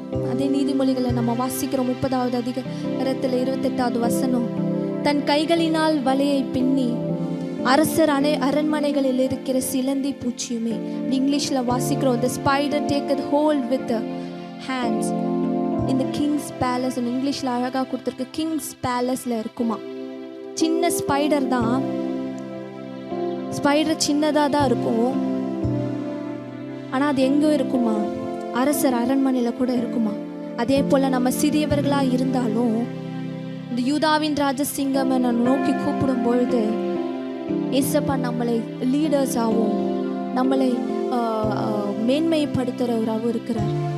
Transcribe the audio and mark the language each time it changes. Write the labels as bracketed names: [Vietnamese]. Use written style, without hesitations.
[Tamil] அதே நீதிமொழிகளை நம்ம வாசிக்கிறோம் 30வது அதிகாரத்துல 28வது வசனம். தன் கைகளினால் வலையை பின்னி அரசர் அரண்மனைகளில் இருக்கிற சிலந்தி பூச்சியுமே. இங்கிலீஷ்ல வாசிக்கிறோம், [English] the spider taketh hold with the hands in the king's palace. [Tamil] இங்கிலீஷ்ல அழகா கொடுத்திருக்கு, கிங்ஸ் பேலஸ்ல இருக்குமா. சின்ன ஸ்பைடர் தான், ஸ்பைடர் சின்னதா தான் இருக்கும், ஆனா அது எங்க இருக்குமா? அரசர் அரண்மனையில கூட இருக்குமா. அதே போல நம்ம சிறியவர்களா இருந்தாலும் இந்த யூதாவின் ராஜசிங்கம் நோக்கி கூப்பிடும் பொழுது ஏசப்பா நம்மளை லீடர்ஸாகவும் நம்மளை மேன்மைப்படுத்துறவராகவும் இருக்கிறார்.